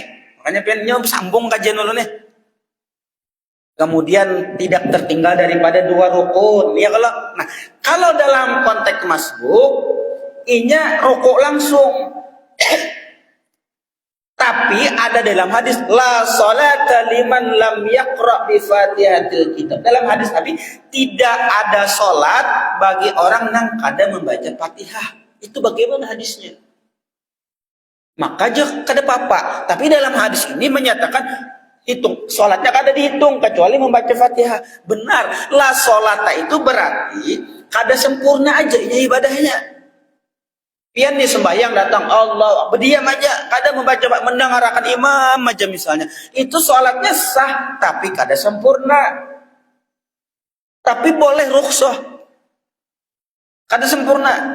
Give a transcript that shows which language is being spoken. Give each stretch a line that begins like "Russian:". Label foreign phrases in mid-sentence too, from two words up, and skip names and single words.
Banjar: Makanya pian sambung kajian dulu nih. Kemudian tidak tertinggal daripada dua rukun. Ya kalau dalam konteks masbuk, inya ruku langsung.
Indonesian: Tapi ada dalam hadis
Arabic: لا صلاة لمن لم يقرأ بفاتحة الكتاب.
Banjar: Dalam hadis Nabi tidak ada salat bagi orang yang kada membaca Fatihah.
Indonesian: Itu bagaimana hadisnya?
Banjar: Maka aja kada apa-apa. Tapi dalam hadis ini menyatakan hitung salatnya kada dihitung kecuali membaca Fatihah.
Indonesian: Benar,
Arabic: لا صلاة
Banjar: itu berarti kada sempurna aja ibadahnya. Pian nih sembahyang datang Allah berdiam aja, kada membaca mendengarkan imam aja misalnya, itu sholatnya sah tapi kada sempurna, tapi boleh rukhsah, kada sempurna.